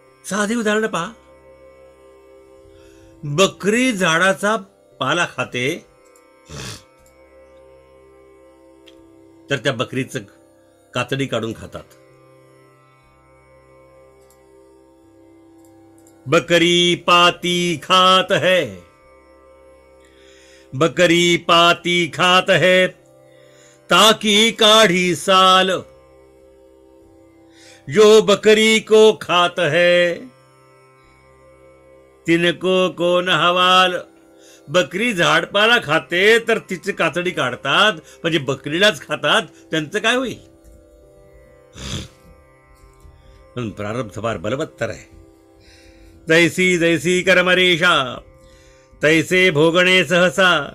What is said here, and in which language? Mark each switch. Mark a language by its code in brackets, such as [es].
[mr] साधे उदाहरण पहा. बकरी झाडाचा पाला खाते तर त्या बकरीचं कातडी काढून खातात. [hi] बकरी पाती खात है, बकरी पाती खात है ताकि काढ़ी साल. जो बकरी को खात है तिनको कोण हवाल. [mr] बकरी झाडपाला खाते तर तिची कातडी काढतात, म्हणजे बकरीलाच खातात, त्यांचं काय होईल. पण प्रारब्ध फार बलवत्तर आहे. जैसी जैसी कर्मरेषा तैसे भोगणे सहसा.